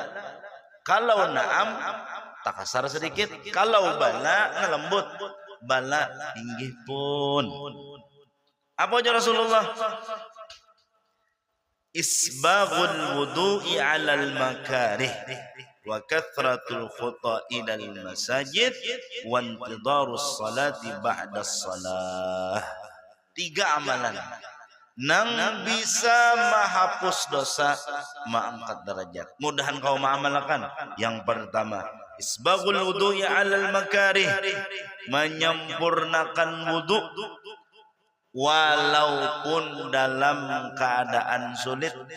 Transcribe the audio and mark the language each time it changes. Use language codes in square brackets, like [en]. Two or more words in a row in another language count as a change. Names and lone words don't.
[bjn] Kalau naam tak kasar sedikit, kalau bala lembut. Bala inggih pun. Apa aja Rasulullah? [ar] إسباغ الوضوء على المكاره وكثرة الخطا إلى المساجد وانتظار الصلاة بعد الصلاة. [bjn] 3 amalan nang bisa menghapus dosa, mengangkat derajat. Mudahan kau mengamalkan. Yang pertama, [ar] إسباغ الوضوء على المكاره, [bjn] menyempurnakan wudu walaupun dalam keadaan sulit.